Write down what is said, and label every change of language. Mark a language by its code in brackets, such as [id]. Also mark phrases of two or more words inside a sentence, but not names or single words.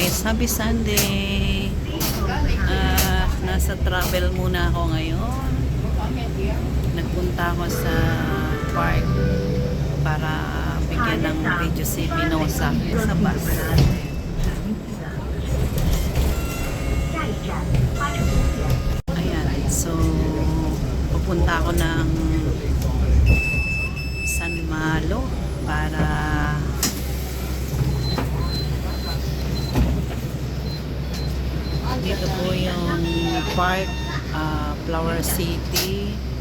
[en] Happy Sunday! [tl] Nasa travel muna ako ngayon. Nagpunta ako sa park para bigyan ng video si Pinosa sa bus. [zh] 下一站花城公园。 [tl] Ayan, so pupunta ako ng San Malo para dito po yung park, Flower City.